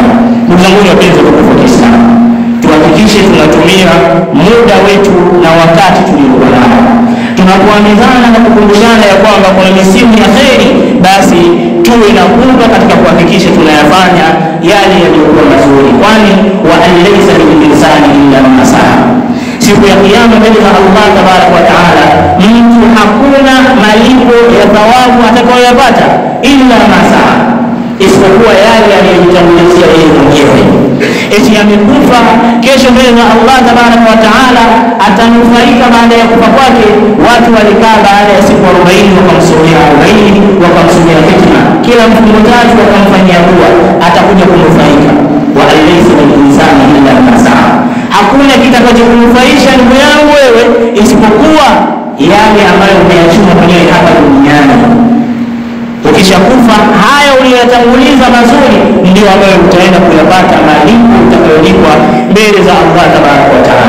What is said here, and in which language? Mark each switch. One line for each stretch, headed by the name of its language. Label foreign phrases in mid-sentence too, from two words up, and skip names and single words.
Swahili: Ndugu zangu wapenzi wa Kiislamu, tuhakikishe tunatumia muda wetu na wakati tuliokuwa nao, tunapoamizana na kukumbushana ya kwamba kuna misimu ya kheri, basi tuwe na kubwa katika kuhakikisha tunayafanya yale yaliyokuwa mazuri, kwani
Arabic: وأليس للإنسان إلا ما سعى.
Swahili: Siku ya kiyama mbele za Allah
Arabic: تبارك وتعالى,
Swahili: mtu hakuna malipo ya thawabu atakayoyapata
Arabic: إلا ما سعى,
Swahili: isipokuwa yale aliyojitangulizia yeye mwenyewe. Eti amekufa, kesho mbele za Allah
Arabic: تبارك وتعالى
Swahili: atanufaika baada ya kufa kwake. Watu walikaa baada ya siku 40 wakamsomea 40, wakamsomea hikma, kila mfungo 3 wakamfanyia dua, atakuja kunufaika.
Arabic: وأليس للإنسان إلا ما سعى,
Swahili: hakuna kitakachokunufaisha ndugu yangu wewe isipokuwa yale ambayo umeyachuma mwenyewe hapa duniani. Ukishakufa, haya uliyotanguliza mazuri ndio ambayo utaenda kuyapata malipo utakayolipwa mbele za Allah
Arabic: تبارك وتعالى.